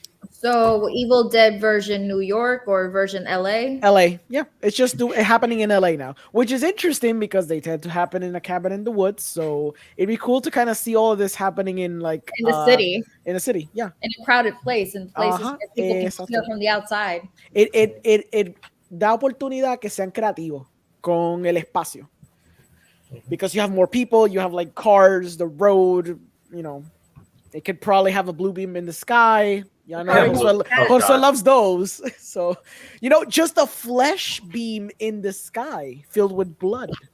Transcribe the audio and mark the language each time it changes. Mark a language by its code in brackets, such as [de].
[en] So, Evil Dead version New York or version LA? LA, yeah. It's just happening in LA now, which is interesting because they tend to happen in a cabin in the woods. So it'd be cool to kind of see all of this happening in the city. In a city, yeah. In a crowded place, in places where people can see it from the outside. [es] It da oportunidad que sean creativos con el espacio. [en] Because you have more people, you have like cars, the road, they could probably have a blue beam in the sky. Yeah, Jose loves those. So, just a flesh beam in the sky filled with blood.